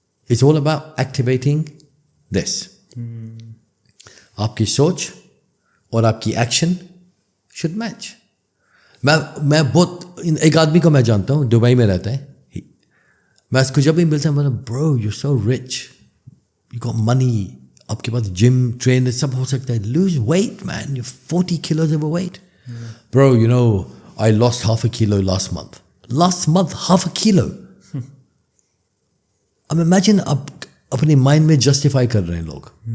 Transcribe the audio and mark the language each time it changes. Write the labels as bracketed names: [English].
[English] It's all about activating this. [Hindi] आपकी सोच और आपकी एक्शन शुड मैच. मैं बहुत एक आदमी को मैं जानता हूँ, दुबई में रहता है. मैं उसको जब भी मिलता हूँ, मतलब [English] bro you so rich, you got money, [Hindi] आपके पास जिम ट्रेन सब हो सकता है. [English] Lose weight man, you 40 kilos overweight. Bro, you know, I lost half a kilo last month. Last month, half a kilo. [Hindi] अब imagine आप अपने mind में justify कर रहे हैं लोग.